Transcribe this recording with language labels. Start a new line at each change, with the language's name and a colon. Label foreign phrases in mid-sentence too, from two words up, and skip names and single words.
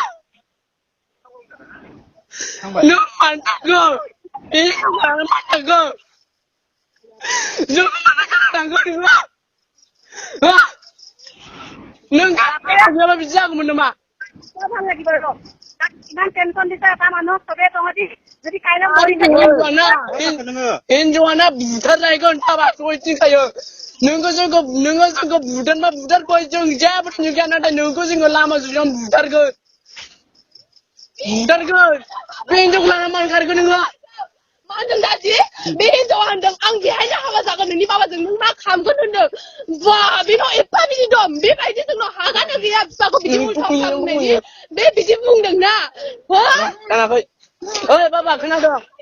Bodo: नों माथाखौ बे हिनजावआनो माथाखौ जोंखौ मानो खालामनांगौ नोङो हा नों गाबा बिदि जागौमोन नामा
Assamese: ভাল লাগিব ৰ ইমান টেনচন দিছে এটা মানুহক চবে তহঁতি যদি কাইলৈ মৰি
Bodo: हिनजावाना बुथारलायगोन थाबा सयथिंखायो नोङो जोंखौ बुथारबा बुथारखौ जों जेबो नुगैया नाथाय नोंखौ जोङो लामा ससेयाव बुथारगोन बे हिनजावखौ लाना मानो खारगोन नोङो मा होनदों दादि बे हिनजावा होनदों आं बेहायनो हाबा जागोन नोंनि बाबाजों नों मा खालामगोन होनदों बा बेनाव एफा बिदि दं बेबायदि जोंनाव हागानो गैया बिफाखौ बिदि उल्था खालामनायनि बे बिदि बुंदों ना हो खोनाखै ओइ बाबा खोनादों